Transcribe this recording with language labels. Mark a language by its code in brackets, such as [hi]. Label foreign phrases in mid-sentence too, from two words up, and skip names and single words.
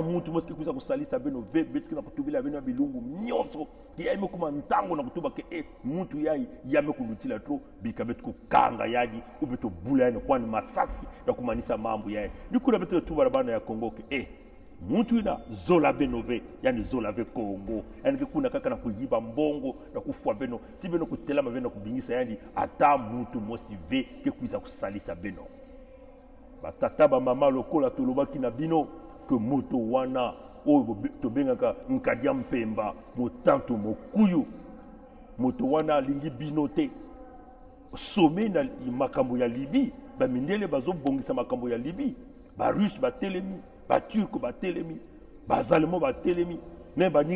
[ktu] mutu moski kuza kusalisa beno betu na kutubila beno bilungu nyonso yayi mekuma ntango na kutuba ke mutu yayi yame kulutila tro bika betu kukanga yaji ubeto bula yani kwani masasi na kumanisa mambo yayi nikuna betu tuba bana ya Congo ke mutu ina zola benove yani zola ve Congo yani kuna kaka na kuyiba mbongo na kufwa beno si beno kutelama beno kubingisa yani ata mutu motive ke kuza kusalisa beno batata ba mama [ln] lokola tolobaki na bino que moto wana oyo tobengaka nkadia mpemba motantu mokuyu moto wana alingi bino te sommet na makambo ya Libi bamindele bazobongisa makambo ya Libi barusse batelemi baturk batelemi bazalemo batelemi me baninga